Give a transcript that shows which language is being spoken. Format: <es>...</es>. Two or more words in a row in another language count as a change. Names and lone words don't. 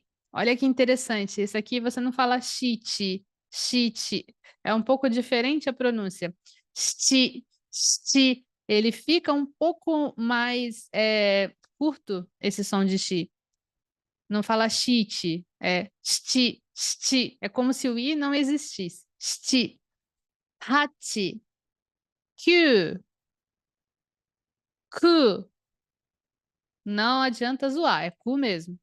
<pt>Olha que interessante. Esse aqui você não fala shit, shit. É um pouco diferente a pronúncia. Shit, shit. Ele fica um pouco mais curto, esse som de shi. Não fala shit, é shti, shti. É como se o i não existisse.</pt> <ja>しち。八。九. Ku.</ja> <pt>Não adianta zoar, é ku mesmo.</pt>